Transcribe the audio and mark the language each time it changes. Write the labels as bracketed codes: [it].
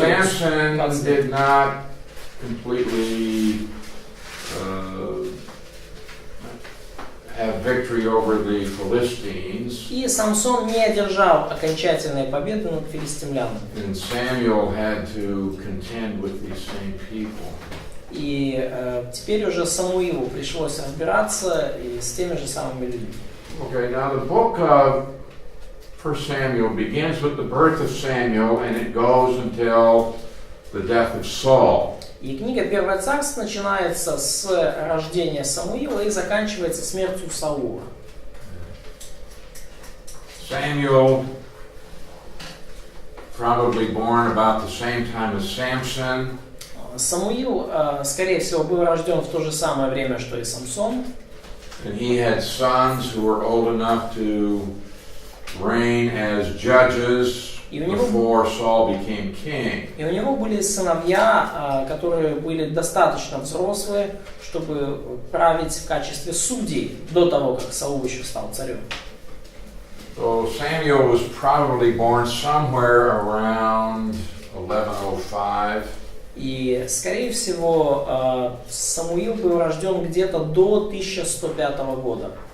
[en] Samson did not completely have victory over the Philistines. [ru] И Самсон не одержал окончательной победы над филистимлянами. [en] And Samuel had to contend with these same people. [ru] И теперь уже Самуилу пришлось разбираться и с теми же самыми людьми. [en] Okay, now the book of 1 Samuel begins with the birth of Samuel and it goes until the death of Saul. [ru] И книга Первое царство начинается с рождения Самуила и заканчивается смертью Саула. [en] Samuel, probably born about the same time as Samson. [ru] Самуил, скорее всего, был рожден в то же самое время, что и Самсон. [en] And he had sons who were old enough to reign as judges before Saul became king. [ru] И у него были сыновья, которые были достаточно взрослые, чтобы править в качестве судей до того, как Саул еще стал царем. [en] So Samuel was probably born somewhere around 1105. [ru] И, скорее всего, Самуил был рожден где-то до 1105 года.